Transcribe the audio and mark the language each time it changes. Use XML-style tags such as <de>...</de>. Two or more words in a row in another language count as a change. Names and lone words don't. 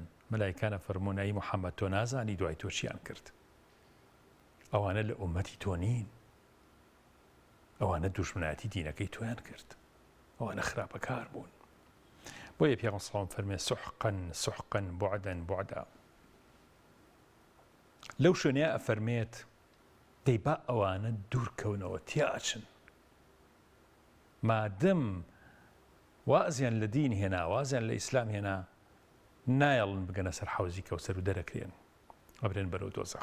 <ckb>مەلایکانە فەرموون ئەی محەممەد تۆ نازانی دوای تۆ چیان کرد. ئەوانە لە ئومەتی تۆ نین، ئەوانە دوژمنایەتی دینەکەی تۆیان کرد، ئەوانە خراپەکار بوون. بۆیە پێغەمبەر</ckb> <ar>صلی الله علیه وسلم</ar> <ckb>فەرمێ</ckb> <ar>سحقا سحقا بعدا بعدا.</ar> <ckb>لەو شوێنەیە ئەفەرمێت دەی با ئەوانە دوورکەونەوە تیاچن مادەم وازیان لە دین هێنا وازیان لە ئیسلام هێنا نایەڵن بگەنە سەر حەوزی کەوسەر و دەرەکرێن ئەبرێن بەرەو دۆزەخ.</ckb>